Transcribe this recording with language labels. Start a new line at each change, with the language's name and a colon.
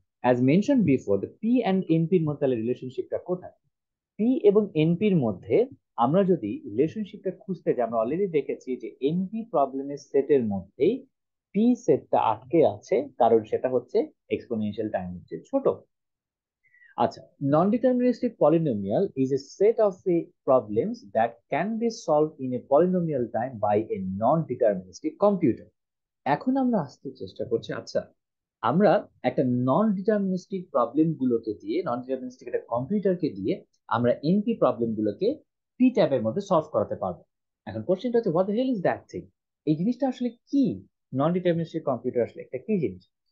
English: as mention before,
Bangla: the P and এনপির মধ্যে রিলেশনশিপটা কোথায়? P এবং এনপির মধ্যে আমরা যদি রিলেশনশিপটা খুঁজতে যাই, আমরা অলরেডি দেখেছি যে এনপি প্রবলেমের সেটের মধ্যেই পি সেটটা আটকে আছে, কারণ সেটা হচ্ছে এক্সপোনেনশিয়াল টাইম হচ্ছে ছোট।
English: আচ্ছা, non-deterministic polynomial is a set of the problems that can be solved in a polynomial time by a non-deterministic computer.
Bangla: এখন আমরা আসতে চেষ্টা করছি, আচ্ছা, আমরা একটা নন ডিটারমিনিস্টিক প্রবলেম গুলোকে দিয়ে, নন ডিটারমিনিস্টিক একটা কম্পিউটারকে দিয়ে আমরা এনপি প্রবলেম গুলোকে পি ট্যাবের মধ্যে সলভ করাতে পারবো। এখন কোশ্চেনটা হচ্ছে,
English: What the hell is that thing?
Bangla: এই জিনিসটা আসলে কি? নন ডিটারমিনিস্টিক কম্পিউটার আসলে একটা কি জিনিস?